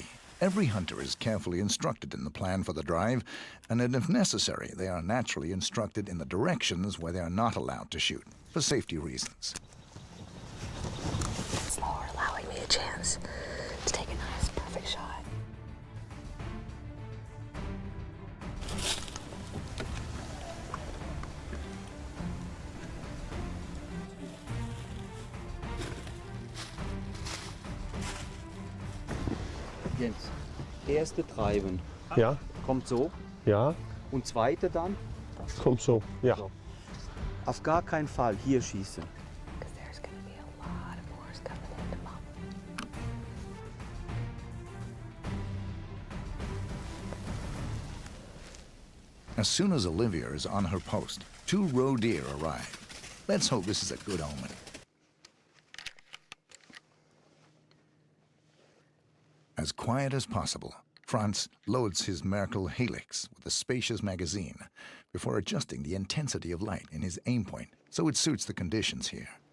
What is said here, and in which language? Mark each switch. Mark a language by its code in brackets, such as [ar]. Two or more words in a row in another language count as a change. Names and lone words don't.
[en] Every hunter is carefully instructed in the plan for the drive, and if necessary, they are naturally instructed in the directions where they are not allowed to shoot, for safety reasons. Slower, allowing me a chance to take a nice, perfect shot. [de] Jens, erste Treiben Ja, kommt so ja, und zweite dann [da] kom så. [de] Ja. So. Auf gar keinen Fall hier schießen. [en] Because there's going to be a lot of boars coming into Mama. As soon as Olivia is on her post, 2 roe deer arrive. Let's hope this is a good omen. As quiet as possible, Franz loads his Merkel Helix with a spacious magazine before adjusting the intensity of light in his aim point so it suits the conditions here.